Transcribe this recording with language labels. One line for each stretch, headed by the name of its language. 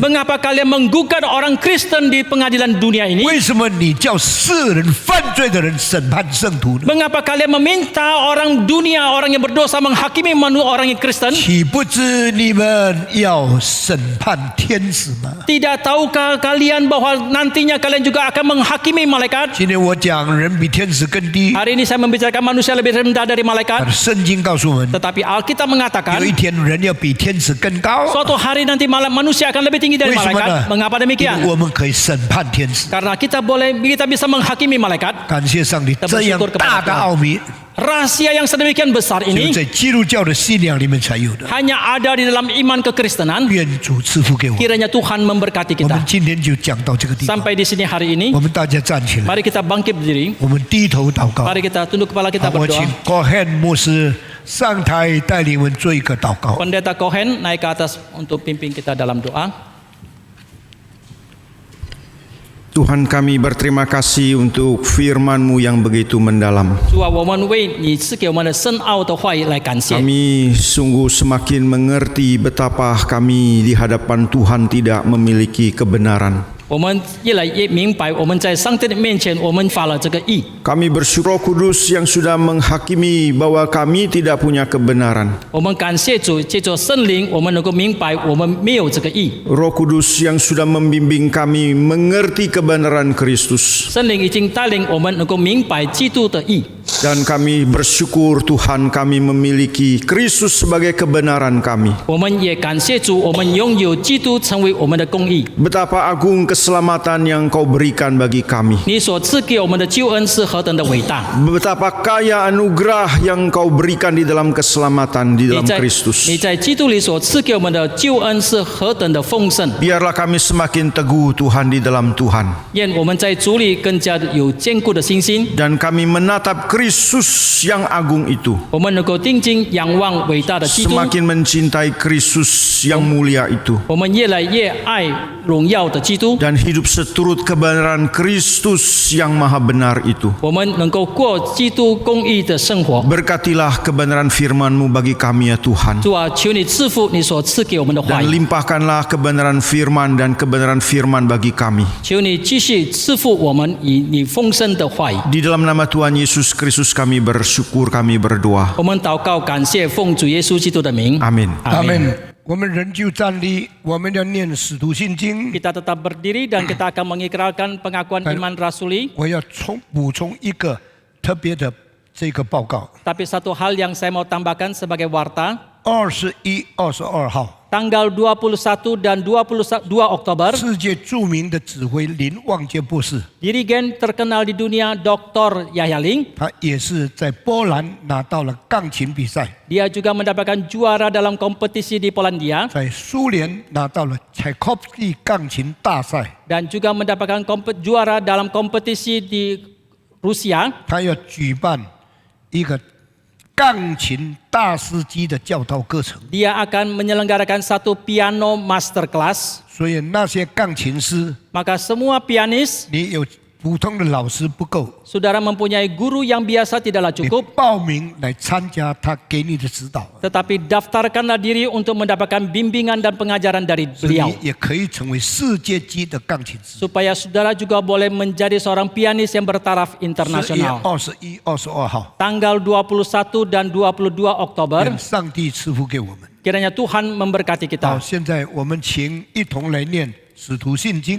Indonesian: mengapa kalian menggugat orang Kristen di pengadilan dunia ini?
Chinese: 为什么你叫世人犯罪的人审判圣徒呢？
Indonesian: Mengapa kalian meminta orang dunia, orang yang berdosa menghakimi orang yang Kristen?
Chinese: 岂不知你们要审判天使吗？
Indonesian: Tidak tahukah kalian bahwa nantinya kalian juga akan menghakimi malaikat?
Chinese: 今天我讲人比天使更低，
Indonesian: Hari ini saya membicarakan manusia lebih rendah dari
Chinese: 但
Indonesian: malaikat.
Chinese: 圣经告诉我们，
Indonesian: Tetapi Alkitab mengatakan
Chinese: 有一天人要比天使更高。
Indonesian: suatu hari nanti manusia akan lebih tinggi dari
Chinese: 为什么
Indonesian: malaikat.
Chinese: 呢？
Indonesian: Mengapa
Chinese: 因为
Indonesian: demikian?
Chinese: 我们可以审判天使。
Indonesian: Karena kita bisa menghakimi malaikat.
Chinese: 感谢上帝，这样大的奥秘
Indonesian: Rahasia yang sedemikian besar
Chinese: 只有
Indonesian: ini
Chinese: 在基督教的信仰里面才有的。
Indonesian: hanya ada di dalam iman kekristenan.
Chinese: 愿主赐福给我。
Indonesian: Kiranya Tuhan memberkati
Chinese: 我们
Indonesian: kita.
Chinese: 今天就讲到这个地方。
Indonesian: Sampai di sini hari ini,
Chinese: 我们大家站起来，
Indonesian: mari kita bangkit berdiri.
Chinese: 我们低头祷告。
Indonesian: Mari kita tunduk kepala
Chinese: 好
Indonesian: kita
Chinese: 我请
Indonesian: berdoa.
Chinese: Cohen 牧师上台带领我们做一个祷告。
Indonesian: Pendeta Cohen naik ke atas untuk pimpin kita dalam doa. Tuhan kami berterima kasih untuk firman-Mu yang begitu mendalam.
Chinese: 主啊，我们为你赐给我们的深奥的话语来感谢。
Indonesian: Kami sungguh semakin mengerti betapa kami di hadapan Tuhan tidak memiliki kebenaran.
Chinese: 我们越来越明白，我们在上帝的面前，我们发了这个义。
Indonesian: Kami bersyukur Roh Kudus yang sudah menghakimi bahwa kami tidak punya kebenaran.
Chinese: 我们感谢主，借着圣灵，我们能够明白我们没有这个义。
Indonesian: Roh Kudus yang sudah membimbing kami mengerti kebenaran Kristus.
Chinese: 圣灵已经带领我们能够明白基督的义。
Indonesian: Dan kami bersyukur Tuhan kami memiliki Kristus sebagai kebenaran kami.
Chinese: 我们也感谢主，我们拥有基督成为我们的公义。
Indonesian: Betapa agung keselamatan yang Kau berikan bagi kami.
Chinese: 你所赐给我们的救恩是何等的伟大！
Indonesian: Betapa kaya anugerah yang Kau berikan di dalam keselamatan di
Chinese: 你
Indonesian: dalam
Chinese: 在
Indonesian: Kristus.
Chinese: 你在基督里所赐给我们的救恩是何等的丰盛！
Indonesian: Biarlah kami semakin teguh Tuhan di dalam Tuhan.
Chinese: 愿我们在主里更加有坚固的信心，
Indonesian: Dan kami menatap Kristus yang agung itu.
Chinese: 我们能够定睛仰望伟大的基督，
Indonesian: Semakin mencintai Kristus yang mulia itu.
Chinese: 我们越来越爱荣耀的基督，
Indonesian: Dan hidup seturut kebenaran Kristus yang maha benar itu.
Chinese: 我们能够过基督公义的生活。
Indonesian: Berkatilah kebenaran firman-Mu bagi kami ya Tuhan.
Chinese: 主啊，求你赐福你所赐给我们的话
Indonesian: Dan
Chinese: 语，
Indonesian: limpahkanlah kebenaran firman dan kebenaran firman bagi kami.
Chinese: 求你继续赐福我们以你丰盛的话语。
Indonesian: Di dalam nama Tuhan Yesus Kristus kami bersyukur, kami berdoa.
Chinese: 我们祷告，感谢奉主耶稣基督的名。
Indonesian: Amin.
Chinese: 阿门。我们仍旧站立，我们要念使徒信经。
Indonesian: Kita tetap berdiri dan kita akan mengikrarkan pengakuan iman rasuli.
Chinese: 我要补充一个特别的这个报告。
Indonesian: Tapi satu hal yang saya mau tambahkan sebagai warta,
Chinese: 21、22号，
Indonesian: tanggal 21 dan 22 Oktober,
Chinese: 世界著名的指挥林旺杰博士，
Indonesian: dirigen terkenal di dunia Dr. Yahya Ling,
Chinese: 他也是在波兰拿到了钢琴比赛，
Indonesian: dia juga mendapatkan juara dalam kompetisi di Polandia
Chinese: 在苏联拿到了柴可夫斯基钢琴大赛。
Indonesian: dan juga mendapatkan juara dalam kompetisi di Rusia.
Chinese: 他要举办一个钢琴大师级的教导课程，
Indonesian: Dia akan menyelenggarakan satu piano masterclass.
Chinese: 所以那些钢琴师，
Indonesian: Maka semua pianis,
Chinese: 你有普通的老师不够，
Indonesian: saudara mempunyai guru yang biasa tidaklah
Chinese: 你
Indonesian: cukup,
Chinese: 报名来参加他给你的指导，
Indonesian: tetapi daftarkanlah diri untuk mendapatkan bimbingan dan pengajaran dari
Chinese: 所以
Indonesian: beliau.
Chinese: 你也可以成为世界级的钢琴师。
Indonesian: Supaya saudara juga boleh menjadi seorang pianis yang bertaraf
Chinese: 11、
Indonesian: internasional.
Chinese: 21、22号，
Indonesian: Tanggal 21 dan 22 Oktober,
Chinese: 愿上帝赐福给我们。
Indonesian: kiranya Tuhan memberkati
Chinese: 好，
Indonesian: kita.
Chinese: 现在我们请一同来念《使徒信经》。